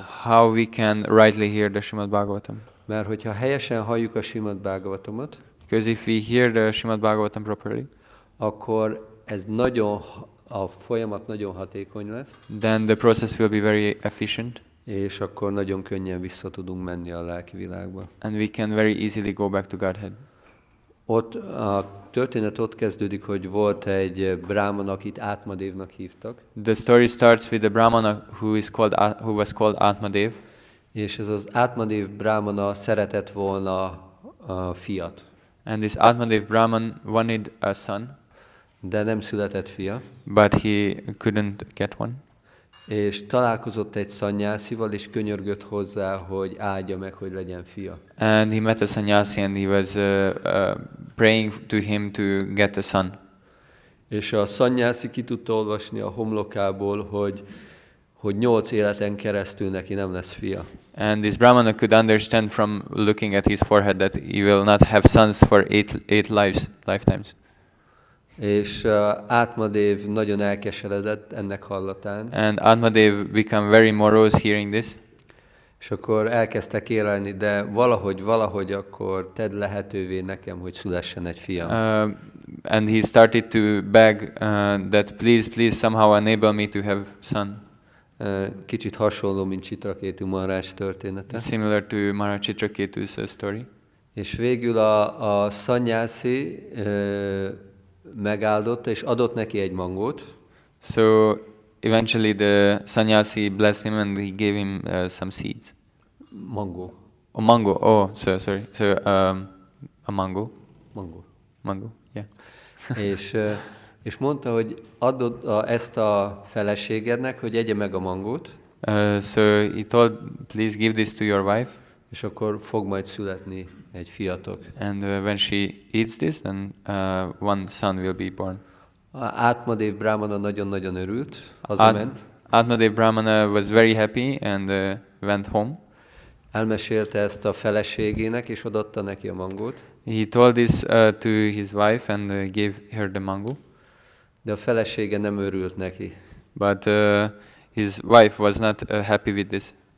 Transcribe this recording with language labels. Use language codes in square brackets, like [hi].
[en] How we can rightly hear the Srimad Bhagavatam. [hu] Mert hogyha helyesen halljuk a Srimad Bhagavatamot, [en] Because if we hear the Srimad Bhagavatam properly, [hu] akkor a folyamat nagyon hatékony lesz, [en] then the process will be very efficient, [hu] és akkor nagyon könnyen vissza tudunk menni a lelki világba. [en] and we can very easily go back to Godhead. [hu] Ott a történet ott kezdődik, hogy volt egy bráhman, akit Átmadévnak hívtak, [en] The story starts with the Brahmana who was called Atmadev, [hu] és ez az Átmadév bráhmana szeretett volna a fiat, [en] and this Atmadev Brahman wanted a son, [hu] de nem született fia, [en] but he couldn't get one. [hu] és találkozott egy szanyászival, és könyörgött hozzá, hogy áldja meg, hogy legyen fia. [en] And he met a sannyasi and he was praying to him to get a son. [hu] És a szanyászi ki tudta olvasni a homlokából, hogy 8 életen keresztül neki nem lesz fia. [en] And this Brahmana could understand from looking at his forehead that he will not have sons for eight lifetimes. [hu] És Átmadév nagyon elkeseredett ennek hallatán, [en] And Atmadev became very morose hearing this. [hu] és akkor elkezdte kérelni, de valahogy akkor tedd lehetővé nekem, hogy szülessen egy fiam. [en] And he started to beg that please somehow enable me to have son. [hu] Kicsit hasonló, mint Chitrakétu Maharaj története. [en] Similar to Maharaj Chitraketu's story. [hu] És végül a szanyászi megáldotta, és adott neki egy mangót, [en] So eventually the sannyasi blessed him and he gave him some seeds. [hu] mangó. [en] Oh, mango. Oh, sorry. So a mango. [hu] Mangó. [en] Yeah. [hu] És mondta, hogy adod ezt a feleségednek, hogy egye meg a mangót, [en] So he told, please give this to your wife, [hu] és akkor fog majd születni egy fiatok. [en] and when she eats this, then one son will be born. [hu] Átmadév bráhmana nagyon-nagyon örült, hazament, [en] Atmadev Brahmana was very happy and went home. [hu] elmesélte ezt a feleségének, és odaadta neki a mangót, [en] He told this to his wife and gave her the mango, [hu] de a felesége nem örült neki. [en] but his wife was not happy with this.